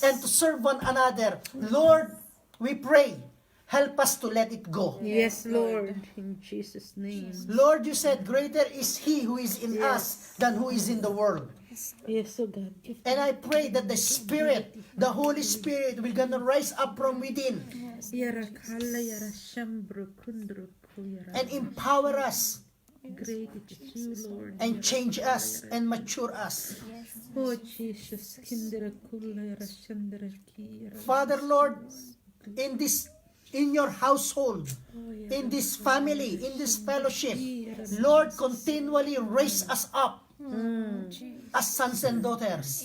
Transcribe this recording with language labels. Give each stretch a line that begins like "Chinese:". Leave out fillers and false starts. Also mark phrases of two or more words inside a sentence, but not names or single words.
English: and to serve one another, Lord, we pray, help us to let it go. Yes, Lord. In Jesus' name. Lord, you said, greater is He who is in us than who is in the world. Yes, oh God. And I pray that the Spirit, the Holy Spirit, will gonna rise up from within Yara kala yara shambro kundro kuyara. and empower us Great is you, Lord. and change us and mature us. Oh Jesus, kindra kula yara shandra kiyara. Father, Lord, in your household, in this family, in this fellowship, Lord, continually raise us up as sons and daughters.